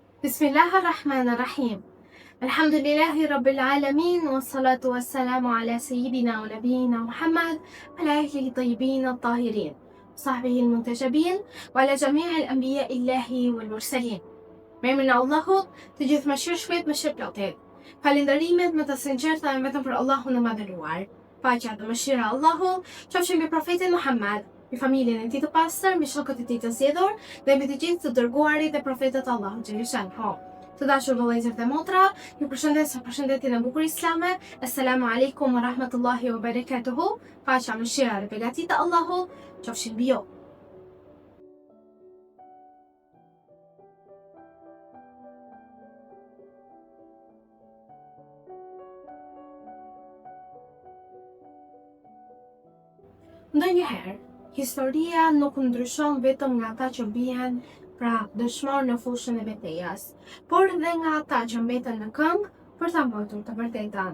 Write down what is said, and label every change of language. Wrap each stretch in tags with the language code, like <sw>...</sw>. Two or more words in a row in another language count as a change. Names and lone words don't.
<ar>بسم الله الرحمن الرحيم الحمد لله رب العالمين والصلاة والسلام على سيدنا ونبينا محمد وعلى أهله الطيبين الطاهرين صحبه المنتجبين وعلى جميع الأنبياء الإلهيين والمرسلين.</ar> <sq>Me emrin e Allahut, të gjithë mëshirshmit, mëshirplotit. Falënderimet më të sinqerta vetëm për Allahun e madhëruar. Paqja dhe mëshira e Allahut qofshin mbi profetin Muhammad, mbi familjen e tij të pastër, mbi shokët e tij të zgjedhur dhe mbi të gjithë të dërguarit dhe profetët e Allahut xhaleshanhu. Të dashur vëllezër dhe motra, ju përshëndes me përshëndetjen e bukur islame.</sq> <ar>السلام عليكم ورحمة الله وبركاته.</ar> <sq>Paqja, mëshira dhe beqatia e Allahut qofshin mbi ju. Ndonjëherë, historia nuk ndryshon vetëm nga ata që bien pra dëshmor në fushën e betejës, por edhe nga ata që mbeten në këmbë për ta mbrojtur të vërtetën.</sq>